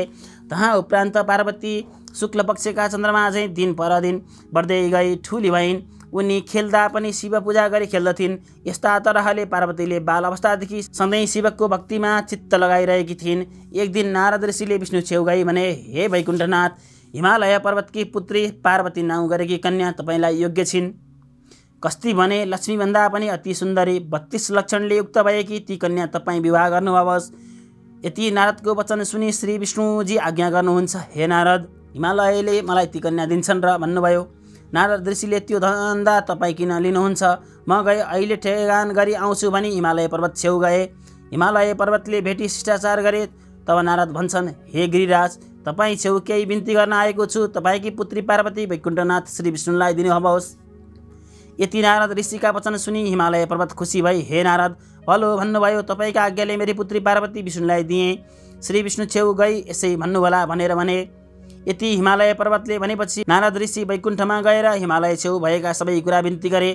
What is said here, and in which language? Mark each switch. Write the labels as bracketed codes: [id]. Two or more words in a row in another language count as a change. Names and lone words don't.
[ne] तहाँ उपरान्त पार्वती शुक्ल पक्षका चन्द्रमा चाहिँ दिन पर दिन बढ्दै गई ठुली भइन्। उनी खेल्दा पनि शिव पूजा गरी खेल्दथिन्। यस्ता तरहले पार्वतीले बाल अवस्थादेखि सधैँ शिवको भक्तिमा चित्त लगाइरहेकी थिइन्। एक दिन नारद ऋषिले विष्णु छेउ गई भने, हे वैकुण्ठनाथ, हिमालय पर्वतकी पुत्री पार्वती नाउँ गरेकी कन्या तपाईँलाई योग्य छिन्। कस्ती भने लक्ष्मीभन्दा पनि अति सुन्दरी 32 लक्षणले युक्त भएकी ती कन्या तपाईँ विवाह गर्नुहोस्। यति नारदको वचन सुनि श्री विष्णुजी आज्ञा गर्नुहुन्छ, हे नारद, हिमालयले मलाई ती कन्या दिन्छन् र भन्नुभयो। नारद ऋषिले त्यो धन्दा तपाईँ किन लिनुहुन्छ, म गए अहिले ठेगान गरी आउँछु भनी हिमालय पर्वत छेउ गए। हिमालय पर्वतले भेटी शिष्टाचार गरे। तब नारद भन्छन्, हे गिरिराज, तपाईँ छेउ केही बिन्ती गर्न आएको छु। तपाईँकी पुत्री पार्वती वैकुण्ठनाथ श्री विष्णुलाई दिनुहोस्। यति नारद ऋषिका वचन सुनि हिमालय पर्वत खुसी भई, हे नारद, भलो भन्नुभयो, तपाईँका आज्ञाले मेरी पुत्री पार्वती विष्णुलाई दिएँ। श्री विष्णु छेउ गई यसै भन्नुहोला भनेर भने। यति हिमालय पर्वतले भनेपछि नारद ऋषि वैकुण्ठमा गएर हिमालय छेउ भएका सबै कुरा बिन्ती गरे।